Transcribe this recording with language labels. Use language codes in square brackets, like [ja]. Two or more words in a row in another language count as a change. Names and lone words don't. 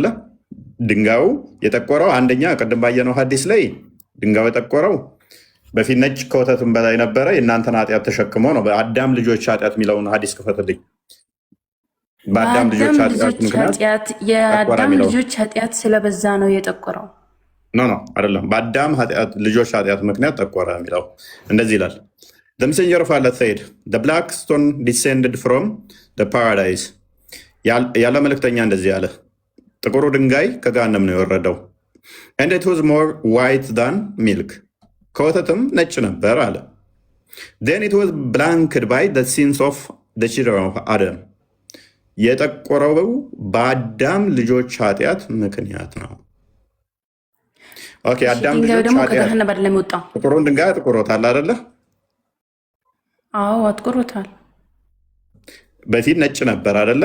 [am] ድንጋዩ የጠቆረው አንደኛ ቅድም ባየነው ሐዲስ ላይ ድንጋዩ የጠቆረው በፊት ነጭ ከወተትም በላይ ነበረ፣ የእናንተን ኃጢአት ተሸክሞ ነው። በአዳም ልጆች ኃጢአት የሚለውን ሐዲስ ክፈትልኝ። በአዳም ልጆች ኃጢአት ስለበዛ ነው የጠቆረው። ኖ አይደለም። በአዳም ልጆች ኃጢአት ምክንያት ጠቆረ የሚለው እንደዚህ ይላል። [en] The messenger of Allah said, the black stone descended from the paradise። [am] ያለ መልእክተኛ እንደዚህ ያለ ጥቁሩ ድንጋይ ከገሃነም ነው የወረደው። [en] And it was more white than milk። [am] ከወተትም ነጭ ነበር አለ። [en] Then it was blanched by the sins of the children of Adam። [am] የጠቆረው በአዳም ልጆች ኃጢአት ምክንያት ነው። ኦኬ፣ አዳም ልጆች ኃጢአት ጥቁሩን ድንጋይ አጥቁሮታል አይደለ? አዎ አጥቁሮታል። በፊት ነጭ ነበር አይደለ?